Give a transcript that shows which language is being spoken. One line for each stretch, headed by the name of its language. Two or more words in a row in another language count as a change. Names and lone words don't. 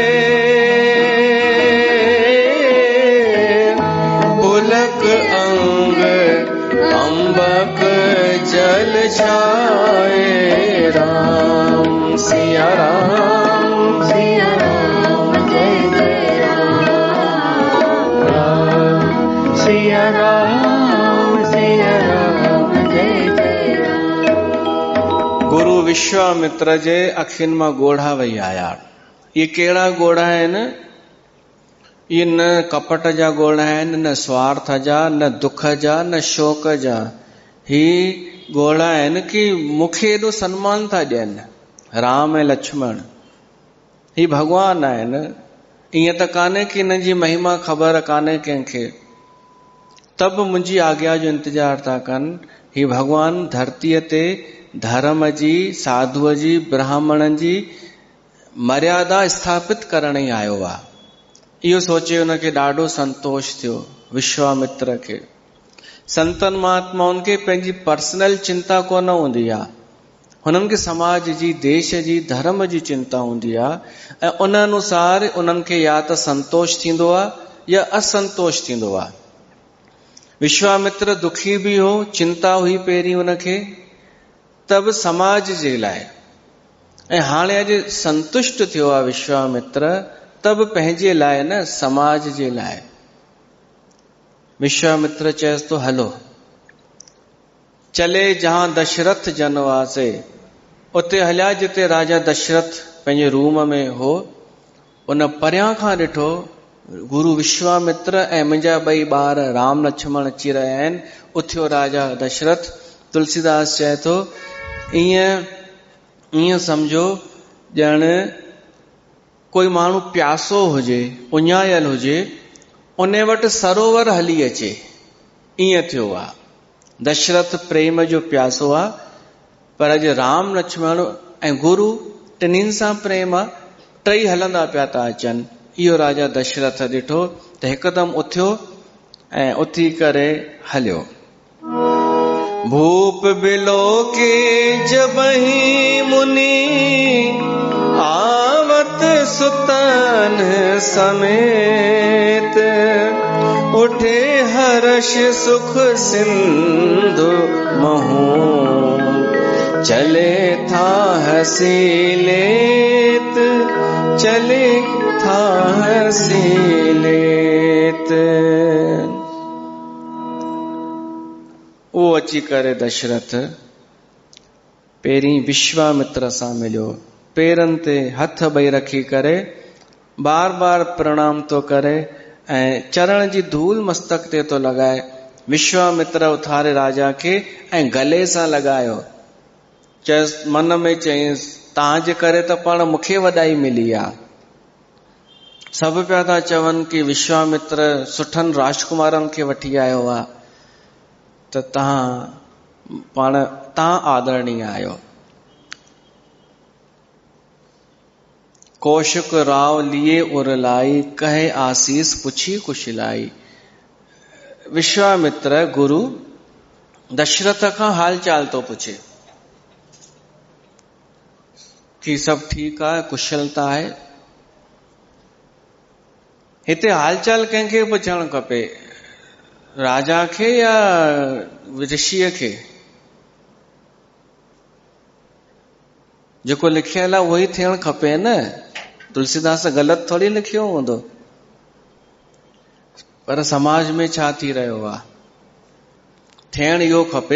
Awadhi: पुलक अंग अम्बक जल छाए राम सिया राम जय जय राम सिया राम जय जय राम।
Sindhi: गुरु विश्वामित्र जे अखियुनि मां ॻोढ़ा वही आया। ये कहिड़ा ॻोढ़ा आहिनि? ये न कपट जा ॻोढ़ा आहिनि, न स्वार्थ जा, न दुख जा, न शोक जा। ही ॻोढ़ा आहिनि कि मूंखे एॾो सम्मान था ॾियनि। राम ऐं लक्ष्मण ही भगवान आहिनि। ईअं त कान्हे कि हिन जी महिमा ख़बर कान्हे कंहिंखे, तब मुंहिंजी आज्ञा जो इंतजार था कनि। ही भगवान धरतीअ ते धर्म जी, साधुअ जी, ब्राह्मणनि जी मर्यादा स्थापित करण ई आयो आहे। इहो सोचे हुनखे ॾाढो संतोष थियो विश्वामित्र खे। संतन महात्माउनि खे पंहिंजी पर्सनल चिंता कोन हूंदी आहे, हुननि खे समाज जी, देश जी, धर्म जी चिंता हूंदी आहे ऐं उन अनुसार उन्हनि खे या त संतोष थींदो आहे या असंतोष थींदो आहे। विश्वामित्र दुखी भी हो, चिंता हुई पहिरीं हुनखे, तब समाज जे लाइ, ऐं हाणे अॼु संतुष्ट थियो आहे विश्वामित्र, तब पंहिंजे लाइ न समाज जे लाइ। विश्वामित्र चयसि तो हलो
Awadhi: चले जहां दशरथ जनवासे,
Sindhi: उते हलिया जिते राजा दशरथ पंहिंजे रूम में हो। उन परियां खां ॾिठो गुरु विश्वामित्र ऐं मुंहिंजा ॿई ॿार राम लक्ष्मण अची रहिया आहिनि। उथियो राजा दशरथ। तुलसीदास चए थो ईअं सम्झो ॼण कोई माण्हू प्यासो हुजे, उञायल हुजे, उन वटि सरोवर हली अचे, ईअं थियो आहे। दशरथ प्रेम जो प्यासो आहे, पर अॼु राम लक्ष्मण ऐं गुरु टिन्हिनि सां प्रेम आहे, टई हलंदा पिया था अचनि। इहो राजा दशरथ ॾिठो त हिकदमि उथियो ऐं उथी करे हलियो।
Awadhi: भूप बिलोके जबहि मुनि आवत सुतन समेत, उठे हर्ष सुख सिंधु महू, चले था हसी लेत, चले था हसी लेत।
Sindhi: वो अची करे दशरथ पहिरीं विश्वामित्र सां मिलियो, पेरनि ते हथ ॿई रखी करे बार बार प्रणाम तो करे ऐं चरण जी धूल मस्तक ते तो लॻाए। विश्वामित्र उथारे राजा खे ऐं गले सां लॻायो। चयसि मन में चयसि तव्हांजे करे त पाण मूंखे वॾाई मिली आहे। सभु पिया था चवनि कि विश्वामित्र सुठनि राजकुमारनि खे वठी आयो आहे, त तव्हां आदरणीय आहियो।
Awadhi: कौशिक राव लिए उरलाई, कहे आसीस पुछी कुशलाई।
Sindhi: विश्वामित्र गुरु दशरथ खां हाल चाल तो पुछे कि सब ठीक आहे, कुशलता आहे। हिते हालचाल कंहिंखे पुछणु खपे, राजा खे या ऋषिअ खे? जेको लिखियल आहे उहो ई थियणु खपे न। तुलसीदास ग़लति थोड़ी लिखियो हूंदो। पर समाज में छा थी रहियो आहे, थियणु इहो खपे।